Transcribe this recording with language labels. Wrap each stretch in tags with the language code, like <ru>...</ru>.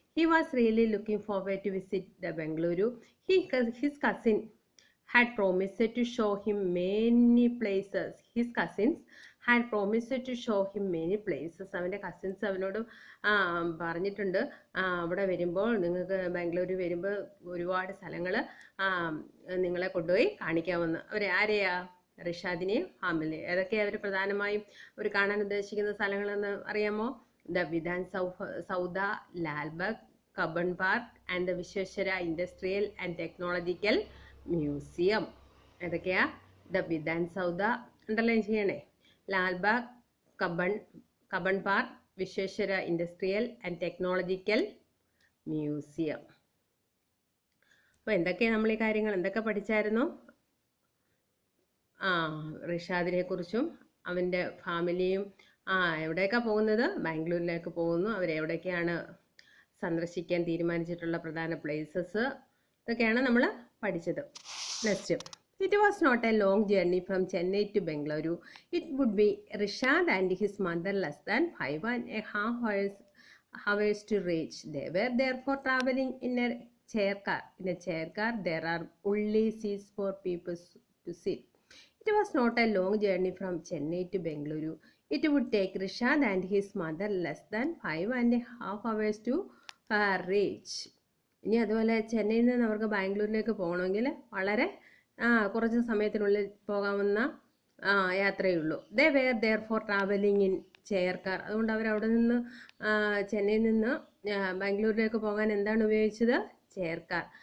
<en>He was really looking forward to visit the Bengaluru. His cousin had promised to show him many places. His cousins had promised to show him many places.</en> <ml>അവൻ്റെ cousins അവനോട് പറഞ്ഞിട്ടുണ്ട്, അവിടെ വരുമ്പോൾ നിങ്ങൾക്ക് ബാംഗ്ലൂർ വരുമ്പോൾ ഒരുപാട് സ്ഥലങ്ങൾ നിങ്ങളെ കൊണ്ടുപോയി കാണിക്കാമെന്ന്. ആരെയാ? റിഷാദിനെയും ഫാമിലി. ഏതൊക്കെയാണ് അവർ പ്രധാനമായും അവർ കാണാൻ ഉദ്ദേശിക്കുന്ന സ്ഥലങ്ങളെന്ന് അറിയാമോ? The Vidhan Sauda, Lalbagh, Cubbon park and the Vishweshwara industrial and technological museum. ഏതൊക്കെയാ? ദ വിധാൻ സൗദ അണ്ടർലൈൻ ചെയ്യണേ. Lalbagh, Cubbon park, Vishweshwara industrial and technological museum. അപ്പോൾ എന്തൊക്കെയാണ് നമ്മൾ ഈ കാര്യങ്ങൾ എന്തൊക്കെ പഠിച്ചായിരുന്നു? റിഷാദിനെ കുറിച്ചും അവൻ്റെ ഫാമിലിയും എവിടേക്കാണ് പോകുന്നത്? ബാംഗ്ലൂരിലേക്ക് പോകുന്നു. അവരെവിടേക്കാണ് സന്ദർശിക്കാൻ തീരുമാനിച്ചിട്ടുള്ള പ്രധാന പ്ലേസസ് ഇതൊക്കെയാണ് നമ്മൾ പഠിച്ചത്. Next</ml> <en>It was not a long journey from Chennai to Bengaluru. It would be Rishad and his mother less than 5.5 hours to reach. They were therefore traveling in a chair car. In a chair car, there are only seats for people to sit. It was not a long journey from Chennai to Bengaluru. It would take Rishad and his mother less than 5.5 hours to reach.</en> <ml>ഇനി അതുപോലെ ചെന്നൈയിൽ നിന്ന് അവർക്ക് ബാംഗ്ലൂരിലേക്ക് പോകണമെങ്കിൽ വളരെ കുറച്ച് സമയത്തിനുള്ളിൽ പോകാവുന്ന യാത്രയുള്ളൂ.</ml> <en>They were there for travelling in chair car.</en> <ml>അതുകൊണ്ട് അവർ അവിടെ നിന്ന് ചെന്നൈയിൽ നിന്ന് ബാംഗ്ലൂരിലേക്ക് പോകാൻ എന്താണ് ഉപയോഗിച്ചത്? Chair car.</ml>